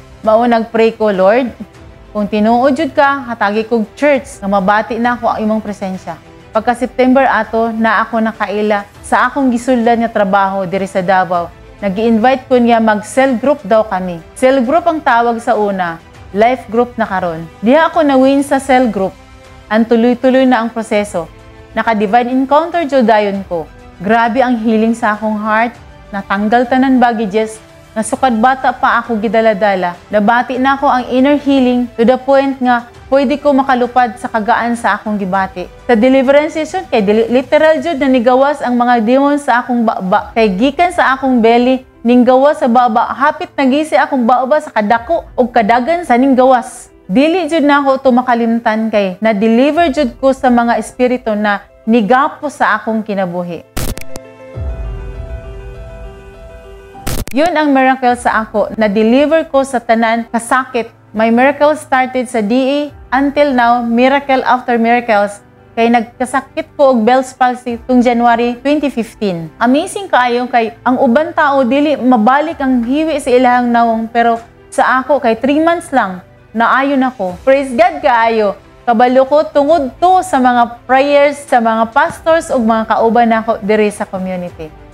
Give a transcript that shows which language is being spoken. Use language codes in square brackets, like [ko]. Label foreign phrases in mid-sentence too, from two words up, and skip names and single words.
[ceb] Mao nagpray ko, Lord, kung tinuod jud ka, hatagi kog church nga mabati na ko ang imong presensya. Pagka September ato, na ako nakaila sa akong gisuldan nga trabaho diri sa Davao. Nag-i-invite ko niya mag- [en] cell group [ceb] daw kami. [en] Cell group [ceb] ang tawag sa una, [en] life group [ceb] na karon. Diha ako na-win sa [en] cell group. [ceb] Ang tuloy-tuloy na ang proseso. Naka- [en] divine encounter [ceb] jodayon ko. Grabe ang healing sa akong heart. Natanggal tanan baggages. Nasukad bata pa ako gidala-dala. Nabati na ako ang [en] inner healing to the point [ceb] nga pwede ko makalupad sa kagaan sa akong gibati. Sa [en] deliverance session, [ceb] kay literal jud na nigawas ang mga demon sa akong baba. Kay gikan sa akong belly, ninggawas sa baba. Hapit nagisi akong baba sa kadako o kadagan sa ninggawas. Dili jud na ako ito makalimtan kay na-deliver jud ko sa mga espiritu na nigapo sa akong kinabuhi. Yun ang miracle sa ako. Na-deliver ko sa tanan kasakit. [en] My miracle started sa DA until now, miracle after miracles. [ceb] kay nagkasakit ko og Bell's palsy tung January 2015. Amazing kaayo kay ang uban tao dili mabalik ang hiwi sa ilahang nawong, pero sa ako kay 3 months lang naayon ako. [en] Praise God [ceb] kaayo. Kabalo ko tungod to sa mga prayers sa mga pastors ug mga kauban nako diri sa community.